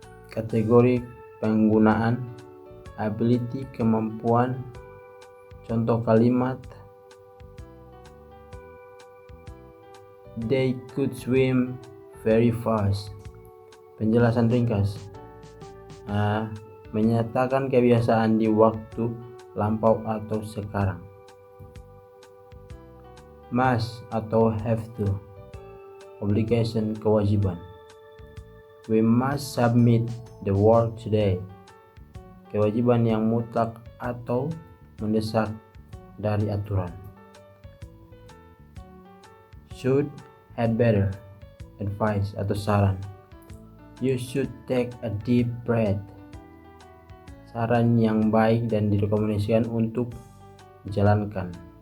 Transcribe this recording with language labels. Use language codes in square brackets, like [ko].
[id] Kategori penggunaan: ability, kemampuan. Contoh kalimat: [en] they could swim very fast. [id] Penjelasan ringkas: menyatakan kebiasaan di waktu lampau atau sekarang. [en] Must atau have to, obligation, kewajiban. We must submit the work today, [id] kewajiban yang mutlak atau mendesak dari aturan. [en] Should, had better, advice [id] atau saran. [en] You should take a deep breath, [id] saran yang baik dan direkomendasikan untuk dijalankan.